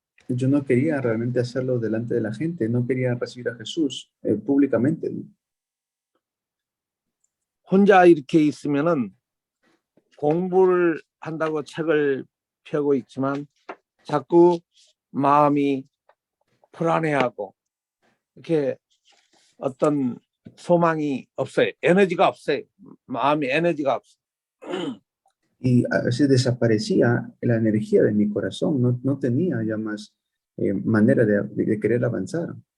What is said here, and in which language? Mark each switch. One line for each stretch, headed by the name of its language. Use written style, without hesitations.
Spanish: Yo no quería realmente hacerlo delante de la gente, no quería recibir a Jesús públicamente.
Korean: 혼자 이렇게 있으면은 공부를 한다고 책을 펴고 있지만 자꾸 마음이 불안해하고 이렇게 어떤 소망이 없어요. 에너지가 없어요. 마음이 에너지가 없어요.
Spanish: Y a veces desaparecía la energía de mi corazón, no tenía ya más manera de querer avanzar.